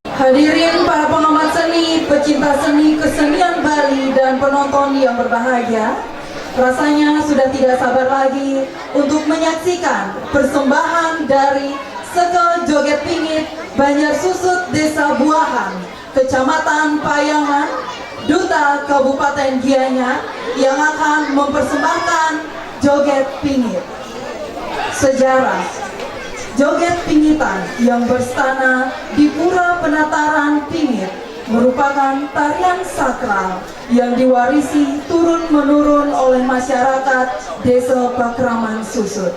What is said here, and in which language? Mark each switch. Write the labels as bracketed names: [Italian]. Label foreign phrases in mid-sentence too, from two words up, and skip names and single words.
[Indonesian] Hadirin para pengamat seni, pecinta seni kesenian Bali dan penonton yang berbahagia, rasanya sudah tidak sabar lagi untuk menyaksikan persembahan dari Sekel Joget Pingit Banjar Susut Desa Buahan, Kecamatan Payangan, Duta Kabupaten Gianyar yang akan mempersembahkan Joget Pingit. Sejarah Joget Pingitan yang berstana di Pura Penataran Pingit merupakan tarian sakral yang diwarisi turun-menurun oleh masyarakat Desa Pakraman Susut.